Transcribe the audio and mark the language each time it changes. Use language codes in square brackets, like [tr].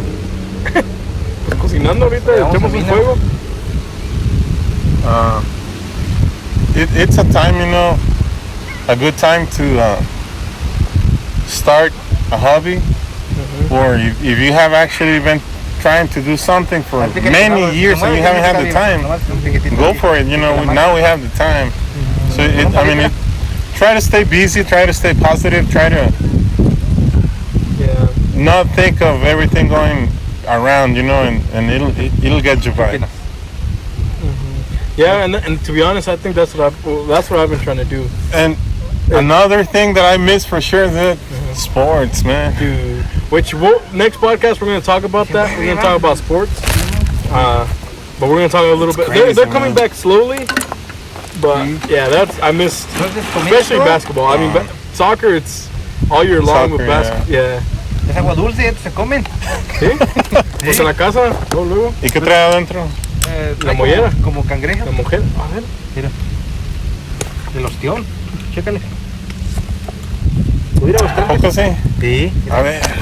[es] Pues cocinando ahorita, echamos un fuego. [en] It's a time, a good time to start a hobby, or if you have actually been trying to do something for many years and you haven't had the time, go for it. Now we have the time. So try to stay busy, try to stay positive, try to not think of everything going around, and it'll get you by. Yeah, and to be honest, I think that's what I've been trying to do. And another thing that I miss for sure is sports, man. Dude, next podcast we're gonna talk about that. We're gonna talk about sports, but we're gonna talk a little bit. They're coming back slowly, but yeah, I missed especially basketball. I mean, soccer, it's all year long with basketball. Yeah. [es] Es agua dulce, ya se comen. ¿Sí? Pues en la casa, luego. ¿Y qué trae adentro? La mollera. Como cangrejo. La mujer. A ver. Mira. El ostión. Chécale. ¿Pudiera buscar? ¿Poco sí? Sí. A ver.